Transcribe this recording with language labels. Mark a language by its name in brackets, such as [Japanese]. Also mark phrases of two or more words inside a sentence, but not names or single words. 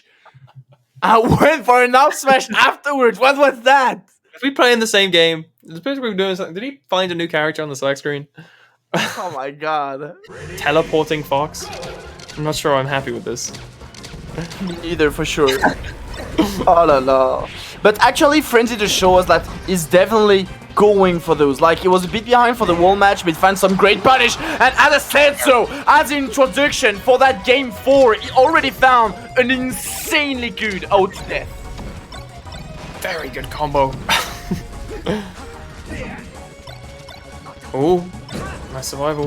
[English] I went for an up smash afterwards. What was that? we play in the same game? Is Pipsqueak doing something? Did he find a new character on the select screen? Oh my god. Teleporting Fox. I'm not sure I'm happy with this. Me neither, for sure. Oh la la. But actually, Frenzy just show us that he's definitely going for those. Like, he was a bit behind for the wall match, but he found some great punish. And as I said so, as an introduction for that game 4, he already found an insanely good out to death. Very good combo. Oh, nice survival.